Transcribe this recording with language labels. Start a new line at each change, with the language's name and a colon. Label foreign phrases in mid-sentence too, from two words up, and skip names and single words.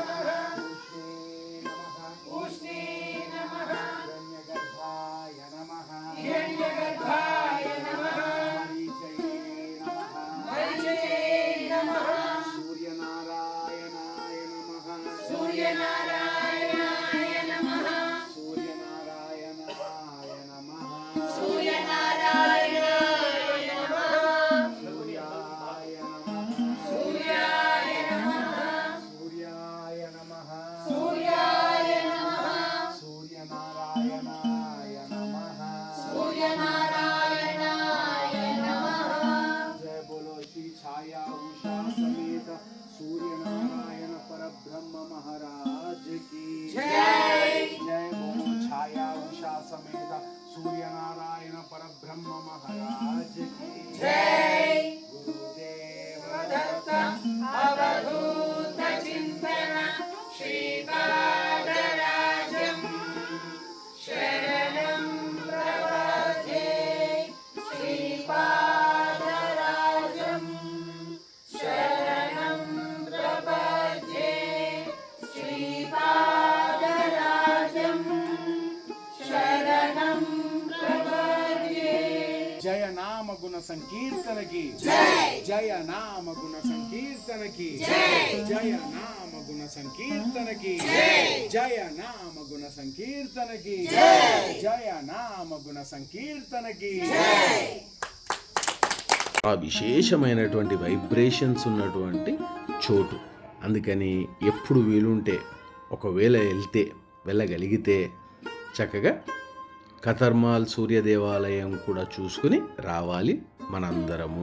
Sanskrit: नमः సూర్యనారాయణాయ నమః సూర్యనారాయణాయ నమః సూర్యనారాయణాయ నమః సూర్యనారాయణాయ నమః సూర్యాయ నమః సూర్యాయ నమః సూర్యాయ నమః సూర్యాయ నమః సూర్యనారాయణాయ నమః సూర్యనారాయణాయ నమః
Hindi: जय बोलो श्री छाया उषा समेत सूर्यनारायण परब्रह्म महाराज की జై जय बोलो छाया उषा समेत सूर्यनारायण परब्रह्म महाराज की జై गुरुदेव
Sanskrit: దత్త అవధూత చింతన శ్రీపాదరాజం శరణం ప్రపద్యే శ్రీపాదరాజం శరణం ప్రపద్యే శ్రీపాదరాజం శరణం ప్రపద్యే
Hindi: जय नाम गुण संकीर्तन की जय जय नाम गुण संकीर्तन की जय जय नाम गुण संकीर्तन की जय जय नाम गुण संकीर्तन की जय जय नाम गुण संकीर्तन की जय
Telugu: ఆ విశేషమైనటువంటి వైబ్రేషన్స్ ఉన్నటువంటి చోటు. అందుకని ఎప్పుడు వీలుంటే ఒకవేళ వెళ్ళగలిగితే చక్కగా కతర్మాల్ సూర్య దేవాలయం కూడా చూసుకుని రావాలి మనందరము.